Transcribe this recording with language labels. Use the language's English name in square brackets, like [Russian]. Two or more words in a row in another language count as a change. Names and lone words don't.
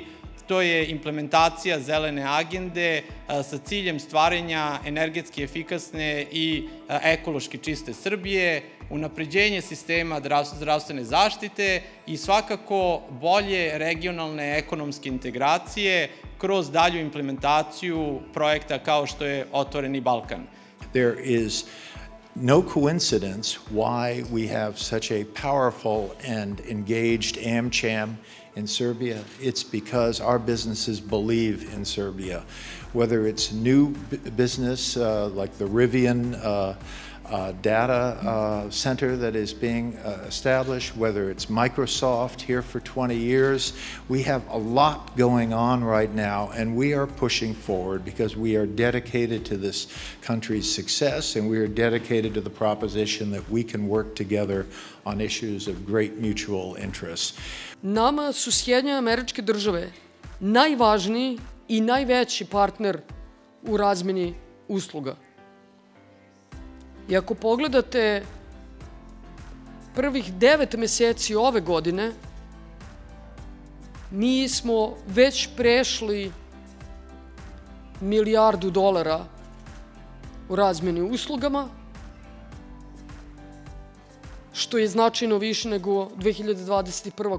[Serbian] To je implementacija zelene agende sa ciljem stvaranja energetski efikasne i ekološki čiste Srbije, unapređenje sistema zdravstvene zaštite i svakako bolje regionalne ekonomske integracije kroz dalju implementaciju projekta kao što je Otvoreni Balkan. [English] There is no coincidence why we have such a powerful and engaged AmCham in Serbia. It's because our businesses believe in Serbia. Whether it's new business like the Rivian data center that is being established, whether it's Microsoft here for 20 years, we have a lot going on right now, and we are pushing forward because we are dedicated to this country's success, and we are dedicated to the proposition that we can work together on issues of great mutual interest. [Serbian] Nama su Sjedinjene Američke Države najvažniji i najveći partner u razmeni usluga. I ako pogledate prvih 9 meseci ove godine, mi smo već prešli $1 milijardu u razmeni uslugama, što je značajno više nego 2021.